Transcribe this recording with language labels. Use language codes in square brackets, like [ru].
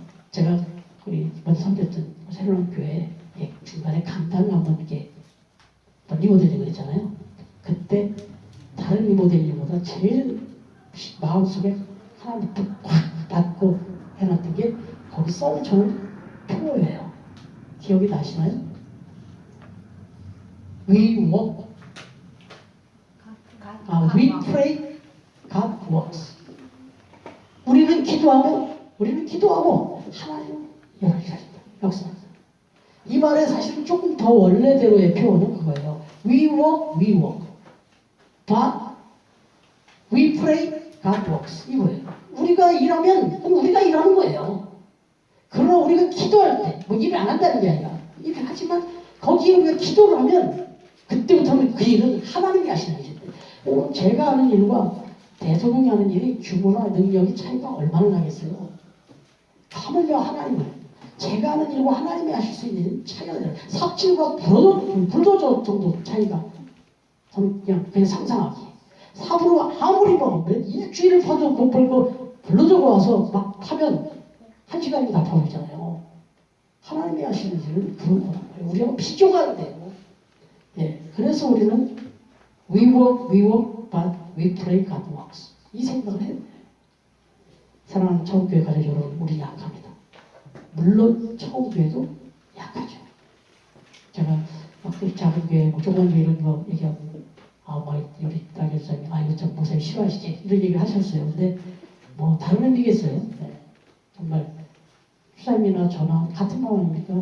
[ko] 제가 우리 먼저 섬겼던 새로운 교회 중간에 강당을 한번 이렇게 리모델링을 했잖아요. 그때 다른 리모델링보다 제일 마음속에 하나님부터 꽉 닫고 해놨던 게 거기 써붙여놓은 표예요. 기억이 나시나요? [en] We walk, we pray, God works. [ko] 우리는 기도하고 하나님은 역사합니다. 이 말에 사실은 조금 더 원래대로의 표현은 그거예요. [en] We walk, but we pray, God works. [ko] 이거예요. 우리가 일하면 우리가 일하는 거예요. 그러나 우리가 기도할 때, 뭐 일을 안 한다는 게 아니라 일을 하지만 거기에 우리가 기도를 하면 그때부터는 그 일은 하나님이 하시는 일인데, 제가 하는 일과 대통령이 하는 일이 규모나 능력이 차이가 얼마나 나겠어요. 하물며 하나님을, 제가 하는 일과 하나님이 하실 수 있는 일은 차이가 나요. 삽질과 불도저 정도 차이가, 그냥 상상하기. 삽으로 아무리 먹으면 일주일을 퍼도 못 벌고 불도저가 와서 막 파면 1시간이 다 버리잖아요. 하나님이 하시는 일은 그런 거란 말이에요. 우리하고 비교가 안 돼요. 예, 그래서 우리는 [en] we work, but we pray, God works. [ko] 이 생각을 해야 돼요. 사랑하는 처음교회 가족 여러분, 우리 약합니다. 물론 처음교회도 약하죠. 제가 막 작은 교회, 뭐 조그만 교회 이런 거 얘기하고, 우리 딸교사님이, 이거 참 목사님 싫어하시지? 이런 얘기를 하셨어요. 근데 뭐 다른 의미겠어요. 네. 정말 수사님이나 저나 같은 마음입니까?